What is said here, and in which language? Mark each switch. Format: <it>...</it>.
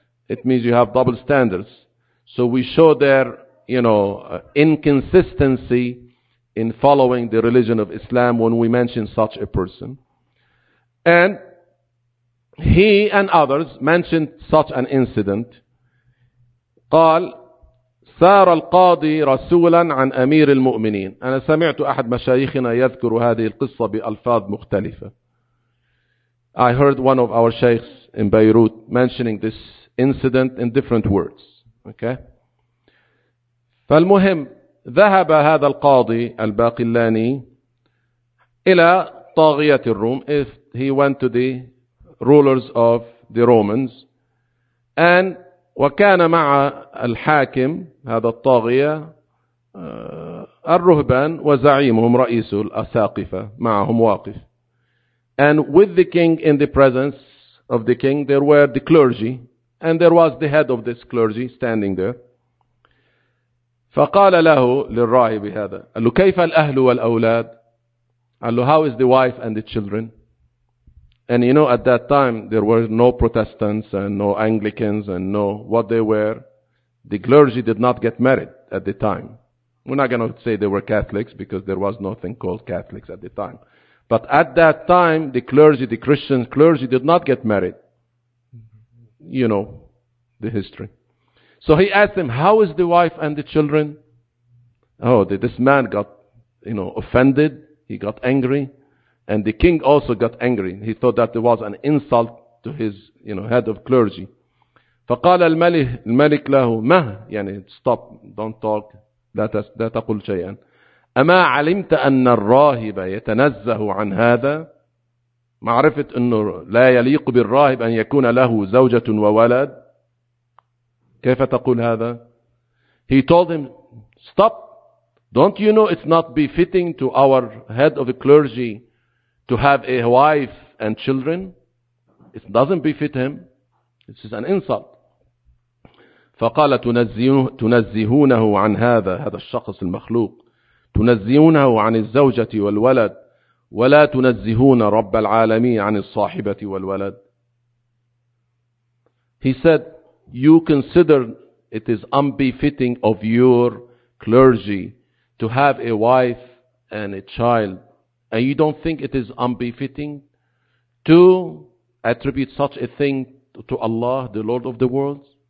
<en>It means you have double standards. So we show their, you know, inconsistency in following the religion of Islam when we mention such a person. And he and others mentioned such an incident.</en> <ar>قال سار القاضي رسولا عن أمير المؤمنين. أنا سمعت أحد مشايخنا يذكر هذه القصة بألفاظ مختلفة.</ar> <en>I heard one of our sheikhs in Beirut mentioning this incident in different words. Okay.</en> <ar>فالمهم ذهب هذا القاضي الباقلاني إلى طاغية الروم.</ar> <en>If he went to the rulers of the Romans, and</en> <ar>وكان مع الحاكم هذا الطاغية الرهبان وزعيمهم رئيس الأساقفة معهم واقف.</ar> <en>And with the king in the presence of the king, there were the clergy, and there was the head of this clergy standing there.</en> <ar>فقال له للراهب هذا, قال له كيف الأهل والأولاد؟ قال له</ar> <en>how is the wife and the children? And you know at that time there were no Protestants and no Anglicans and no what they were. The clergy did not get married at the time. We're not going to say they were Catholics because there was nothing called Catholics at the time. But at that time, the clergy, the Christian clergy did not get married. You know the history. So he asked him, how is the wife and the children? Oh, this man got, you know, offended. He got angry. And the king also got angry. He thought that there was an insult to his, you know, head of clergy.</en> <ar>فقال الملك له ما يعني</ar> <en>stop, don't talk,</en> <ar>لا تقول شيئا. أما علمت أن الراهب يتنزه عن هذا؟ معرفة أنه لا يليق بالراهب أن يكون له زوجة وولد؟ كيف تقول هذا؟</ar> <en>He told him, stop, don't you know it's not befitting to our head of the clergy to have a wife and children? It doesn't befit him. This is an insult.</en> <ar>فقال تنزهونه عن هذا, هذا الشخص المخلوق, تنزهونه عن الزوجة والولد, ولا تنزهون رب العالمين عن الصاحبة والولد.</ar> <en>He said, you consider it is unbefitting of your clergy to have a wife and a child, and you don't think it is unbefitting to attribute such a thing to Allah, the Lord of the worlds?</en>